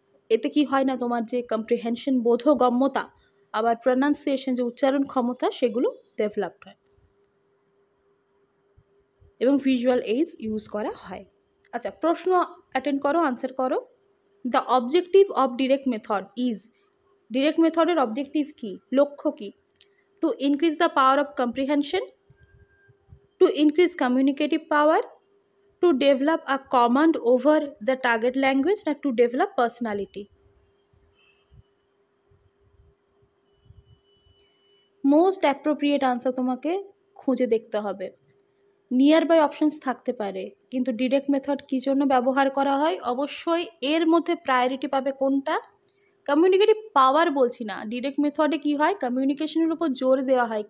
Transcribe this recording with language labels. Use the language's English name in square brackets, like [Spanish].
[Bangla] এতে কি হয় না তোমার যে কম্প্রিহেনশন, বোধগম্যতা, আবার প্রনাউন্সিয়েশন যে উচ্চারণ ক্ষমতা সেগুলো ডেভেলপড হয় এবং ভিজুয়াল এইডস ইউজ করা হয়। আচ্ছা, প্রশ্ন অ্যাটেন্ড করো, আনসার করো। [English] the objective of direct method is, [Bangla] direct মেথডের অবজেক্টিভ কি, লক্ষ্য কি? [English] to increase the power of comprehension, to increase communicative power, to develop a command over the target language, না to develop personality. [Bangla] Most appropriate answer তোমাকে খুঁজে দেখতে হবে। Near by options থাকতে পারে, কিন্তু ডিরেক্ট মেথড কী জন্য ব্যবহার করা হয়? অবশ্যই এর মধ্যে প্রায়োরিটি পাবে কোনটা? কমিউনিকেটিভ পাওয়ার বলছি না, ডিরেক্ট মেথডে কী হয়, কমিউনিকেশনের উপর জোর দেওয়া হয়।